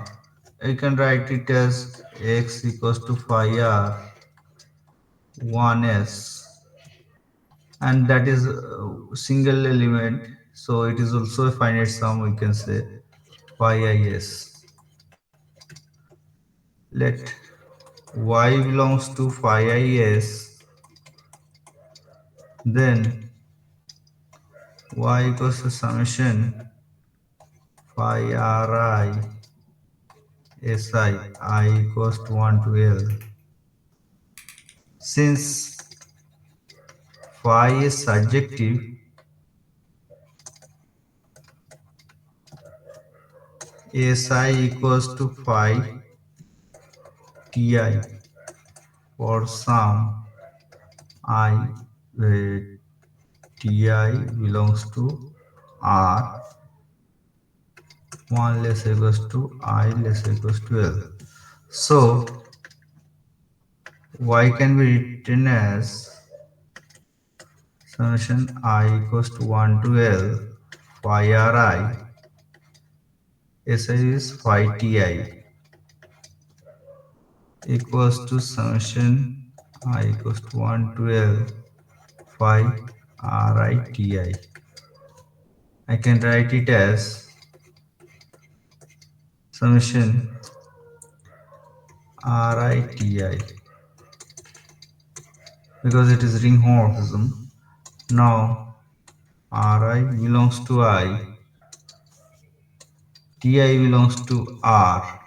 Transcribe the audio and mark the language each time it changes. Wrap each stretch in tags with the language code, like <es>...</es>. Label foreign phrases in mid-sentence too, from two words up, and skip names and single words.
<en>I can write it as X equals to phi R 1s, and that is a single element, so it is also a finite sum. We can say phi is. Let y belongs to phi is, then y equals to summation phi ri si I equals to 1 to L. Since phi is surjective, si equals to phi ti for some I where ti belongs to R, 1 less equals to I less equals to L. So y can be written as summation I equals to 1 to L phi ri si is phi ti equals to summation I equals to 1 to L phi ri ti. I can write it as summation ri ti because it is ring homomorphism. Now Ri belongs to I, Ti belongs to R.</en>